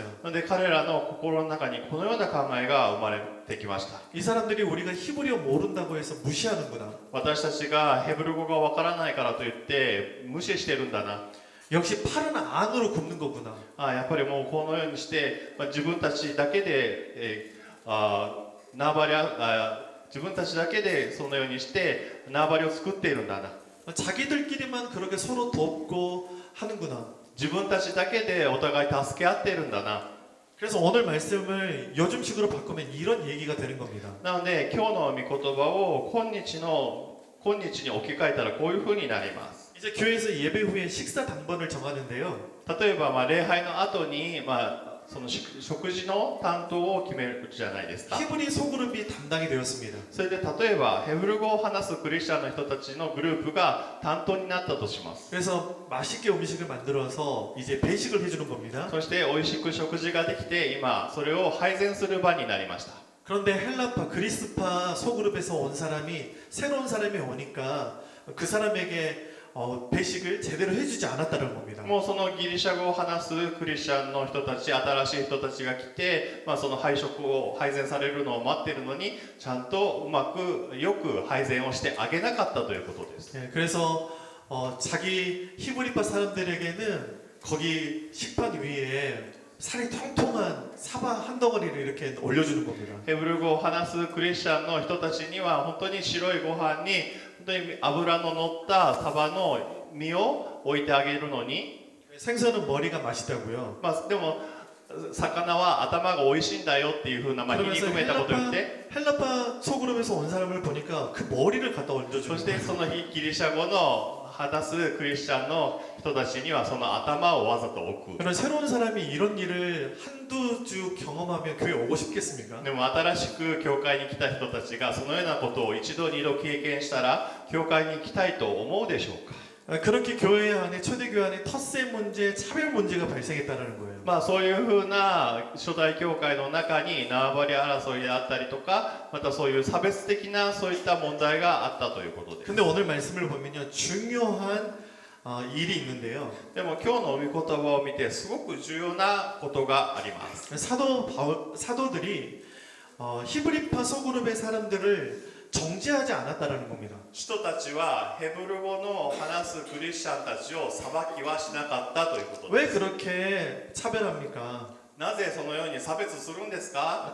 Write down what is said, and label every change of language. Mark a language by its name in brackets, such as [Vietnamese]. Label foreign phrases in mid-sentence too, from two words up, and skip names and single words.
[Japanese] なので彼らの心の中にこのような考えが生まれてきました。 [Korean] 이 사람들이 우리가 히브리어 모른다고 해서 무시하는구나. [Japanese] 私たちがヘブル語がわからないからといって無視してるんだな。 [Korean] 역시 팔은 안으로 굽는 거구나. [Japanese] やっぱりもうこのようにして、自分たちだけで、自分たちだけでそのようにして縄張りを作っているんだな。 [Korean] 자기들끼리만 그렇게 서로 돕고 하는구나. [Japanese] 自分たちだけでお互い助け合っているんだな。 [Korean] 그래서 오늘 말씀을 요즘식으로 바꾸면 이런 얘기가 되는 겁니다. [Japanese] なので今日の御言葉を今日に置き換えたらこういうふうになります。 [Korean] 이제 교회에서 예배 후에 식사 당번을 정하는데요. [Japanese] 例えば礼拝の後にその食事の担当を決めるじゃないですか。 [Korean] 히브리 소그룹이 담당이 되었습니다. [Japanese] それで例えばヘブル語を話すクリスチャンの人たちのグループが担当になったとします。 [Korean] 그래서 맛있게 음식을 만들어서 이제 배식을 해주는 겁니다. [Japanese] そして美味しく食事ができて今それを配膳する場になりました。 [Korean] 그런데 헬라파, 그리스파 소그룹에서 온 사람이 새로운 사람이 오니까 그 사람에게 배식을 제대로 해주지 않았다는 겁니다. [Japanese] もうそのギリシャ語を話すクリスチャンの人たち、新しい人たちが来て、その配食を配膳されるのを待っているのにちゃんとうまくよく配膳をしてあげなかったということです。 [Korean] 그래서 자기 히브리파 사람들에게는 거기 식판 위에 살이 통통한 사바 한 덩어리를 이렇게 올려주는 겁니다. [Japanese] ヘブル語を話すクリスチャンの人たちには本当に白いご飯に本当に油の乗ったサバの身を置いてあげるのに、 [Korean] 생선은 머리가 맛있다고요. [Japanese] でも魚は頭が美味しいんだよっていうふうな、皮肉めいたことを言って、 [Korean] 헬라파 소그룹에서 온 사람을 보니까 그 머리를 갖다 [Japanese] そ [Korean] 얹어주는 [Japanese] してそ [Korean] 거예요. [Japanese] のギリシャ語の話すクリスチャンの人たちにはその頭をわざと置く。 [Korean] 그런 새로운 사람이 이런 일을 한두 주 경험하면 교회 오고 싶겠습니까? [Japanese] でも新しく教会に来た人たちがそのようなことを一度二度経験したら教会に来たいと思うでしょうか。 [Korean] 그렇게 교회 안에 초대교회 안에 텃세 문제, 차별 문제가 발생했다는 거예요. [Japanese] そういうふうな初代教会の中に縄張り争いであったりとか、またそういう差別的なそういった問題があったということです。 [Korean] 근데 오늘 말씀을 보면요 중요한 일이 있는데요. [Japanese] でも今日の御言葉を見てすごく重要なことがあります。 [Korean] 사도들이 히브리파 소그룹의 사람들을 정죄하지 않았다라는 겁니다. [Japanese] 人たちはヘブル語の話すクリスチャンたちを裁きはしなかったということで [Korean] 왜 [Japanese] す。 [Korean] 그렇게 차별합니까? [Japanese] なぜそのように差別するんですか？